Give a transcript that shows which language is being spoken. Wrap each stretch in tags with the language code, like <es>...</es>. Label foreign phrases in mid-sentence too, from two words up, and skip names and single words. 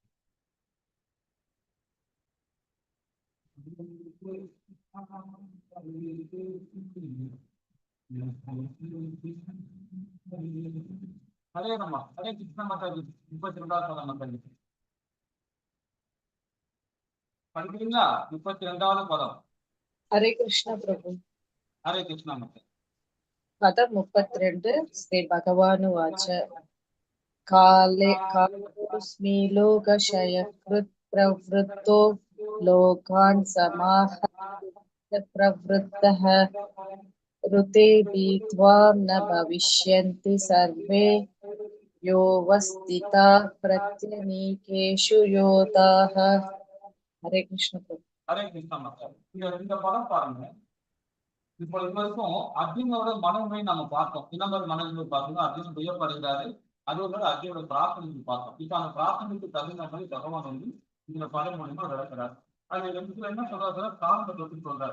<ta>ஹரே ராமா. ஹரே கிருஷ்ண மாதாஜி. 32வது பதம் மாதாஜி. படிக்கிறீங்களா? 32வது பதம். हरे कृष्ण प्रभु ஹரே கிருஷ்ணா மக்கள்.</ta> <sa>पदं 32 श्री भगवानुवाच काले कालोऽस्मि लोकक्षयकृत् प्रवृत्तो लोकान् समाहर्त्य प्रवृत्तः ऋते भीत्वा न भविष्यन्ति सर्वे योऽवस्थिताः प्रत्यनीकेषु योधाः हरे कृष्ण प्रभु</sa> <ta>ஹரே கிருஷ்ணா மக்கள். இந்த படம் பாருங்க. இப்போ இது வரைக்கும் அர்ஜுனோட மனநிலை நம்ம பார்த்தோம். இளம்பர் மனநிலை பார்த்தோம்னா அர்ஜுனன் வியப்படுகிறாரு. அதோட அர்ஜுனோட பிரார்த்தனைக்கு பார்த்தோம். இப்ப அந்த பிரார்த்தனைக்கு தகுந்த மாதிரி பகவான் வந்து இந்த படம் மூலியமா விளக்குறாரு. அது ரெண்டுத்துல என்ன சொல்றாரு? காலத்தை பற்றி சொல்றாரு.</ta>